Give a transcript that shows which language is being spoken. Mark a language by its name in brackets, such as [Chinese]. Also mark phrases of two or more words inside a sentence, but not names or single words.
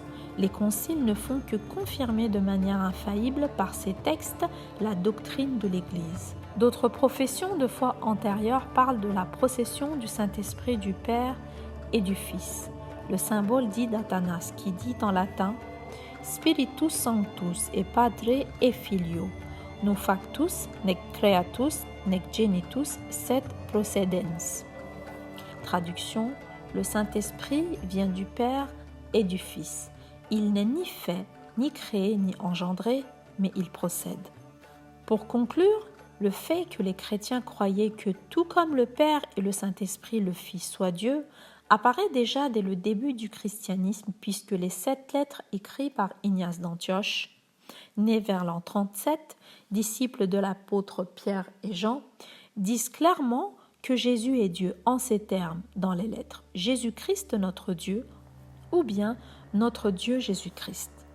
[French] Les conciles ne font que confirmer de manière infaillible par ces textes la doctrine de l'Église. D'autres professions de foi antérieures parlent de la procession du Saint-Esprit du Père et du Fils. Le symbole dit d'Athanas qui dit en latin « [Latin] Spiritus Sanctus et Padre et Filio, no factus, nec creatus, nec genitus, sed procedens ». [French] Traduction, le Saint-Esprit vient du Père et du Fils. Il n'est ni fait, ni créé, ni engendré, mais il procède. Pour conclure, le fait que les chrétiens croyaient que tout comme le Père et le Saint-Esprit, le Fils soit Dieu, apparaît déjà dès le début du christianisme puisque les 7 lettres écrites par Ignace d'Antioche, né vers l'an 37, disciple de l'apôtre Pierre et Jean, disent clairement que Jésus est Dieu en ces termes dans les lettres « Jésus-Christ notre Dieu » ou bien « notre Dieu Jésus-Christ ».